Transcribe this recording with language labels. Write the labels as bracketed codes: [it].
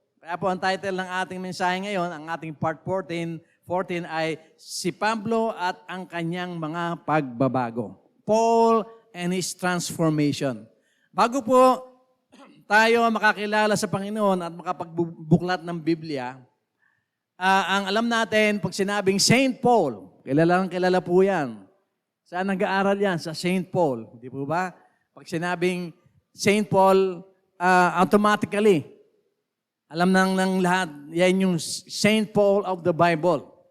[tl] Kaya po ang title ng ating mensahe ngayon, ang ating part 14 ay si Pablo at ang kanyang mga pagbabago. [en] Paul and his transformation. [tl] Bago po tayo makakilala sa Panginoon at makapagbuklat ng Biblia, ang alam natin, pag sinabing Saint Paul, kilala po yan. Saan nag-aaral yan? Sa Saint Paul. Di po ba? Pag sinabing Saint Paul, automatically, alam ng lahat, yan yung Saint Paul of the Bible.